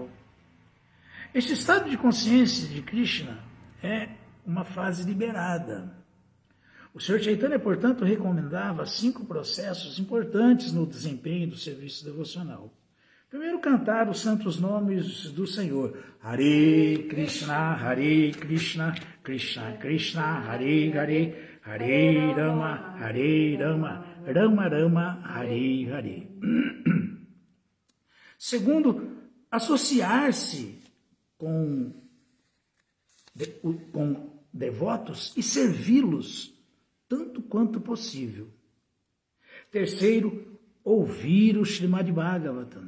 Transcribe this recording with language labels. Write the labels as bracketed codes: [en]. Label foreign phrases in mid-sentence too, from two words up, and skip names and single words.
[pt] Este estado de consciência de Krishna é uma fase liberada. O Sr. Chaitanya, portanto, recomendava 5 processos importantes no desempenho do serviço devocional. Primeiro, cantar os santos nomes do Senhor. Hare Krishna, Krishna Krishna, Hare Hare, Hare Rama, Rama Rama, Hare Hare. Segundo, associar-se com devotos e servi-los tanto quanto possível. Terceiro, ouvir o Srimad Bhagavatam.